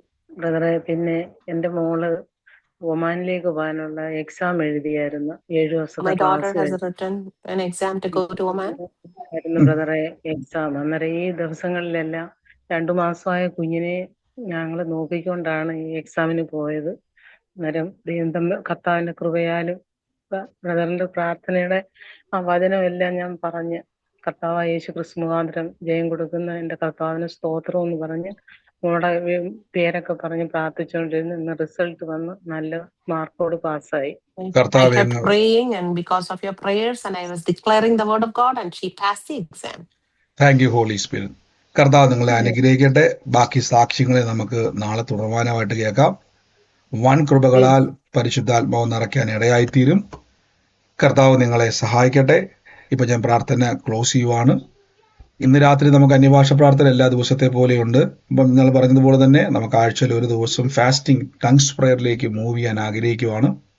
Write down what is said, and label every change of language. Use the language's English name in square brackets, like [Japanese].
[Malayalam] ബ്രദറെ, പിന്നെ എന്റെ മോള് ഒമാനിലേക്ക് പോകാനുള്ള എക്സാം എഴുതിയായിരുന്നു. 7 ദിവസത്തെ [English] My daughter [Malayalam] class [English] has written an exam to go to Oman. [Malayalam] ആയിരുന്നു ബ്രദറെ എക്സാം. അന്നേരം ഈ ദിവസങ്ങളിലെല്ലാം 2 മാസമായ കുഞ്ഞിനെ ഞങ്ങൾ നോക്കിക്കൊണ്ടാണ് ഈ എക്സാമിന് പോയത്. അന്നേരം കർത്താവിന്റെ കൃപയാലും ബ്രദറിന്റെ പ്രാർത്ഥനയുടെ ആ വചനമെല്ലാം ഞാൻ പറഞ്ഞ് കർത്താവായ യേശു ക്രിസ്തു മുഖാന്തരം ജയം കൊടുക്കുന്ന എന്റെ കർത്താവിന് സ്തോത്രം എന്ന് പറഞ്ഞ് മോളുടെ പേരൊക്കെ പറഞ്ഞ് പ്രാർത്ഥിച്ചുകൊണ്ടിരുന്നു. ഇന്ന് റിസൾട്ട് വന്ന് നല്ല മാർക്കോട് പാസ്സായി. [English] I kept praying, and because of your prayers, and I was declaring the word of God, and she passed the exam. [Malayalam] Thank you holy spirit. കർത്താവ് നിങ്ങളെ അനുഗ്രഹിക്കട്ടെ. ബാക്കി സാക്ഷ്യങ്ങളെ നമുക്ക് നാളെ തുടർമാനമായിട്ട് കേൾക്കാം. വൻ കൃപകളാൽ പരിശുദ്ധാത്മാവ് നിറയ്ക്കാൻ ഇടയായിത്തീരും. കർത്താവ് നിങ്ങളെ സഹായിക്കട്ടെ. ഇപ്പൊ ഞാൻ പ്രാർത്ഥന ക്ലോസ് ചെയ്യുവാണ്. ഇന്ന് രാത്രി നമുക്ക് അന്യഭാഷ പ്രാർത്ഥന എല്ലാ ദിവസത്തെ പോലെയുണ്ട്. ഇപ്പം നിങ്ങൾ പറഞ്ഞതുപോലെ തന്നെ നമുക്ക് ആഴ്ചയിൽ ഒരു ദിവസം ഫാസ്റ്റിംഗ് ടങ്സ് പ്രയറിലേക്ക് മൂവ് ചെയ്യാൻ ആഗ്രഹിക്കുവാണ്.